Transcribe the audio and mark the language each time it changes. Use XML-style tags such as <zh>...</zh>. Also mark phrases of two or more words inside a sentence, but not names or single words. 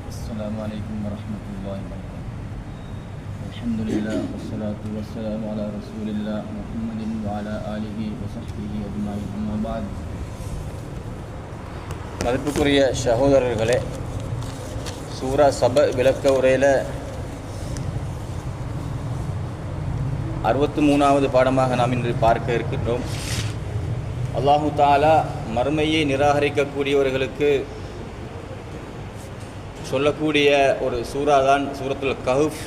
<ar>السلام عليكم ورحمة الله وبركاته. الحمد لله والصلاة والسلام على رسول الله محمد وعلى آله وصحبه أجمعين. أما بعد.</ar> <ta>மதிப்புக்குரிய சகோதரர்களே, சூரா சப விளக்க உரையில் 63வது பாடமாக நாம் இன்று பார்க்க இருக்கின்றோம். அல்லாஹு தஆலா மறுமையை நிராகரிக்கக்கூடியவர்களுக்கு சொல்லக்கூடிய ஒரு சூரா தான் சூரத்துல் கஹ்ஃப்.</ta>